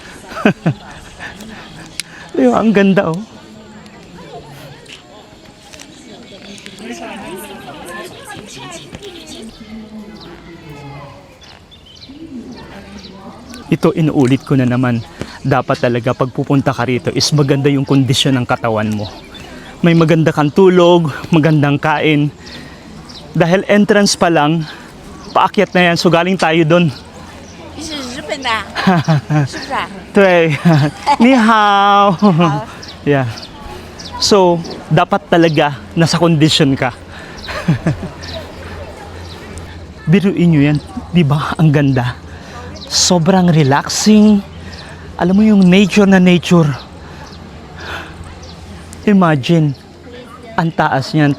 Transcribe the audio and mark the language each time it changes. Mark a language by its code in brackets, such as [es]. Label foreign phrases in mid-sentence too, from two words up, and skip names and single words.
[tl] Diba, ang ganda oh. Ito, inuulit ko na naman. Dapat talaga pag pupunta ka rito is maganda yung kondisyon ng katawan mo. May maganda kang tulog, magandang kain. Dahil entrance pa lang, paakyat na yan. So galing tayo doon. [zh] 是日本的，是不是啊？对，你好。Yeah. [tl] So, dapat talaga nasa kondisyon ka. Biruin nyo yan, di ba? Ang ganda. Sobrang relaxing. Alam mo yung nature na nature. Imagine, ang taas niyan.